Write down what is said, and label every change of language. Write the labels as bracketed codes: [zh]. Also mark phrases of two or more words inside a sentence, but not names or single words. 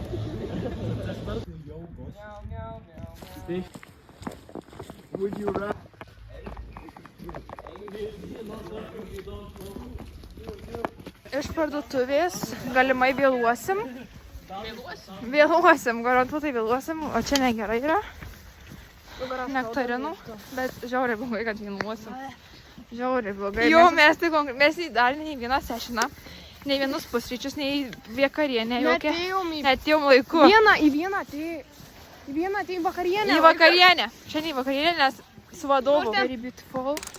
[en] Would you rather [lt] Iš parduotuvės galimai vėluosim. Vėluosim, garantuotai vėluosim, o čia negerai yra. Nektarinų, bet žiauriai blogai, kad vėluosim. Žiauriai blogai. Jo, mes dar nei vieną sešiną, nei vienus pusryčius, nei vakarienę jokią. Netėjom laiku. Į vieną atėjai vakarienę. Į vakarienę. Šiandien į vakarienę, nes su vadovu. [en] Very beautiful.